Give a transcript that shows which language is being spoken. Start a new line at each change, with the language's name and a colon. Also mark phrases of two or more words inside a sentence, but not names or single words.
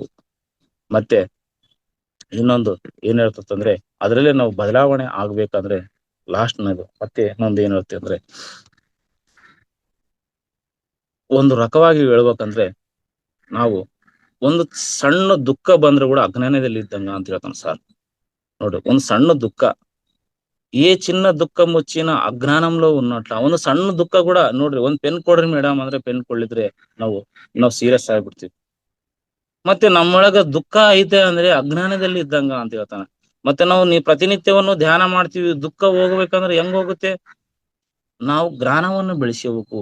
Kannada: ಮತ್ತೆ ಇನ್ನೊಂದು ಏನ್ ಹೇಳ್ತಂದ್ರೆ ಅದರಲ್ಲೇ ನಾವು ಬದಲಾವಣೆ ಆಗ್ಬೇಕಂದ್ರೆ ಲಾಸ್ಟ್ನದು ಮತ್ತೆ ಇನ್ನೊಂದು ಏನ್ ಹೇಳ್ತೀವಿ ಅಂದ್ರೆ, ಒಂದು ರಕವಾಗಿ ಹೇಳ್ಬೇಕಂದ್ರೆ ನಾವು ಒಂದು ಸಣ್ಣ ದುಃಖ ಬಂದ್ರೆ ಕೂಡ ಅಜ್ಞಾನದಲ್ಲಿ ಇದ್ದಂಗ ಅಂತ ಹೇಳ್ತಾನೆ ಸರ್. ನೋಡ್ರಿ, ಒಂದು ಸಣ್ಣ ದುಃಖ
Telugu: ఏ చిన్న దుఃఖం వచ్చినా అజ్ఞానంలో ఉన్నట్ల
Kannada: ಒಂದು ಸಣ್ಣ ದುಃಖ ಕೂಡ ನೋಡ್ರಿ, ಒಂದ್ ಪೆನ್ ಕೊಡ್ರಿ ಮೇಡಮ್ ಅಂದ್ರೆ ಪೆನ್ ಕೊಳ್ಳಿದ್ರೆ ನಾವು ಸೀರಿಯಸ್ ಆಗ್ಬಿಡ್ತೀವಿ. ಮತ್ತೆ ನಮ್ಮೊಳಗ ದುಃಖ ಐತೆ ಅಂದ್ರೆ ಅಜ್ಞಾನದಲ್ಲಿ ಇದ್ದಂಗ ಅಂತ ಹೇಳ್ತಾನೆ. ಮತ್ತೆ ನೀವು ಪ್ರತಿನಿತ್ಯವನ್ನು ಧ್ಯಾನ ಮಾಡ್ತೀವಿ, ದುಃಖ ಹೋಗ್ಬೇಕಂದ್ರೆ ಹೆಂಗ್ ಹೋಗುತ್ತೆ? ನಾವು ಜ್ಞಾನವನ್ನು ಬೆಳೆಸಬೇಕು.